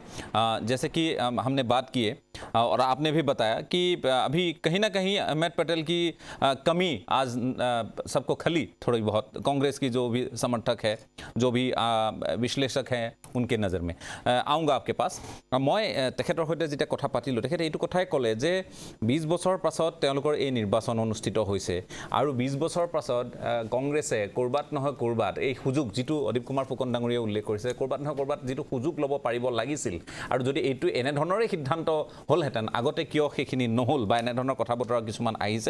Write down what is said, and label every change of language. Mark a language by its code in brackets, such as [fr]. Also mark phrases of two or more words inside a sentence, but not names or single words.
[hi] जैसे कि हमने बात की है और आपने भी बताया कि अभी कहीं ना कहीं अहमद पटेल की कमी आज सबको खली थोड़ी बहुत, कांग्रेस की जो भी समर्थक है, जो भी विश्लेषक हैं उनके नजर में। आऊँगा आपके पास। [as] मैं तेखেতৰ সৈতে যেতিয়া কথা পাতিলোঁ, তেখেতে এইটো কথাই ক'লে যে 20 বছৰ পাছত তেওঁলোকৰ এই নিৰ্বাচন অনুষ্ঠিত হৈছে আৰু 20 বছৰ পাছত কংগ্ৰেছে ক'ৰবাত নহয় ক'ৰবাত এই সুযোগ, যিটো অদীপ কুমাৰ ফুকন ডাঙৰীয়াই উল্লেখ কৰিছে, ক'ৰবাত নহয় ক'ৰবাত যিটো সুযোগ ল'ব পাৰিব লাগিছিল, আৰু যদি এইটো এনেধৰণৰে সিদ্ধান্ত হ'লহেঁতেন আগতে কিয় সেইখিনি নহ'ল বা এনেধৰণৰ কথা বতৰা কিছুমান আহিছে।